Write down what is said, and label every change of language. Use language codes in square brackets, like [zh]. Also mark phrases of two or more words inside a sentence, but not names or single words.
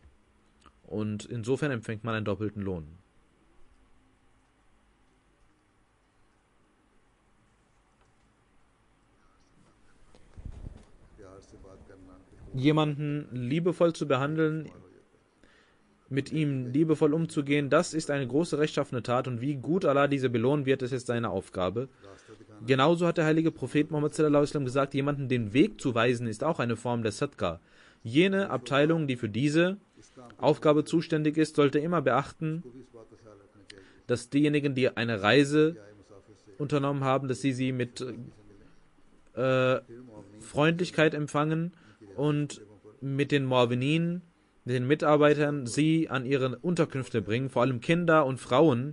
[de] Und insofern empfängt man einen doppelten Lohn. Jemanden liebevoll zu behandeln, mit ihm liebevoll umzugehen, das ist eine große rechtschaffene Tat und wie gut Allah diese belohnen wird, das ist seine Aufgabe. Genauso hat der heilige Prophet Muhammad [ar] صلى الله عليه وسلم [de] gesagt, jemanden den Weg zu weisen, ist auch eine Form der Sadqa. Jene Abteilung, die für diese Aufgabe zuständig ist, sollte immer beachten, dass diejenigen, die eine Reise unternommen haben, dass sie mit Freundlichkeit empfangen und mit den Muawinin, den Mitarbeitern, sie an ihre Unterkünfte bringen, vor allem Kinder und Frauen.